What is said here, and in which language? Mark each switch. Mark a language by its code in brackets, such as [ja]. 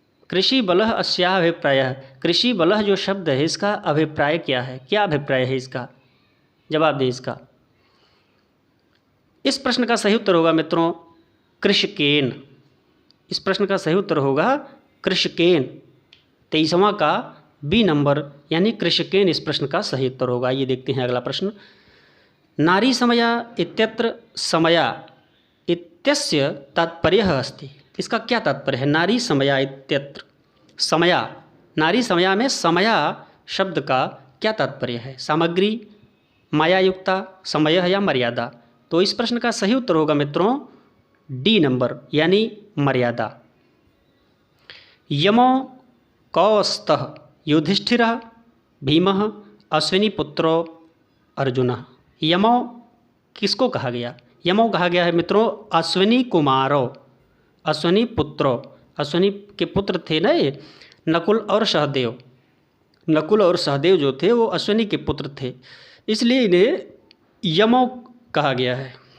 [sa] कृषि बलः अस्याभिप्रायः, [hi] कृषि बलः जो शब्द है इसका अभिप्राय क्या है, क्या अभिप्राय है इसका, जवाब दें इसका। इस प्रश्न का सही उत्तर होगा मित्रों कृषिकेन। इस प्रश्न का सही उत्तर होगा कृषिकेन। 23वां का बी नंबर यानी कृषिकेन इस प्रश्न का सही उत्तर होगा। ये देखते हैं अगला प्रश्न। [sa] नारी समया इत्यत्र समया इत्यस्य तात्पर्यः अस्ति। [hi] इसका क्या तात्पर्य है? [sa] नारी समया इत्यत्र समया, [hi] नारी समया में समया शब्द का क्या तात्पर्य है? सामग्री, मायायुक्ता, समय या मर्यादा? तो इस प्रश्न का सही उत्तर होगा मित्रों डी नंबर यानी मर्यादा। [sa] यमो कौस्तः युधिष्ठिरः भीमः अश्विनीपुत्रो अर्जुनः। [hi] यमो किसको कहा गया? यमो कहा गया है मित्रों अश्विनी कुमारो, अश्विनी पुत्रो, अश्विनी के पुत्र थे ना ये नकुल और सहदेव। नकुल और सहदेव जो थे वो अश्विनी के पुत्र थे, इसलिए इन्हें यमो कहा गया है।